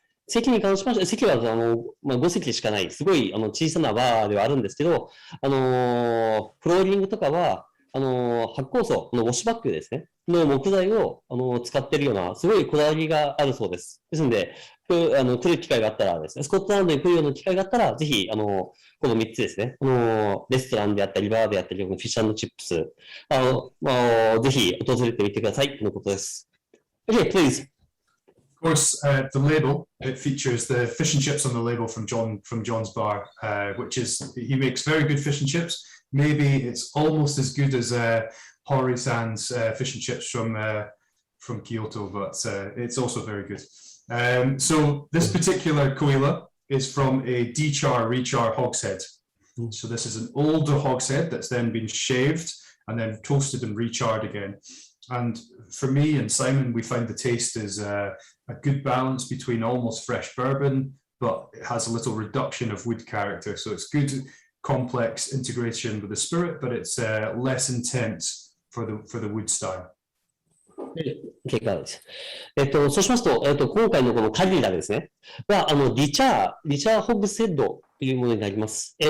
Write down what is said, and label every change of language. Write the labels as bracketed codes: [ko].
[ja] 席に関しまして、席は5席しかない、すごい小さなバーではあるんですけど、フローリングとかは、発酵素のウォッシュバッグですね、の木材を使っているような、すごいこだわりがあるそうです。ですので、来る機会があったらですね、スコットランドに来るような機会があったら、ぜひ、この3つですね、レストランであったり、バーであったり、フィッシュ&チップス、ぜひ訪れてみてください、ということです。 [en] Okay, please. Of course, the label, it features the fish and chips on the label from John's bar, which is, he makes very good fish and chips. Maybe it's almost as good as Hori-san's fish and chips from Kyoto, but it's also very good. So this particular Coila is from a dechar rechar hogshead. So this is an older hogshead that's then been shaved and then toasted and recharred again. And for me and Simon, we find the taste is a good balance between almost fresh bourbon, but it has a little reduction of wood character. So it's good, complex integration with the spirit, but it's less intense for the wood style. [ja] OK です。そうしますと、今回のこのカリラですね。は、リチャーホグセッドというものになります。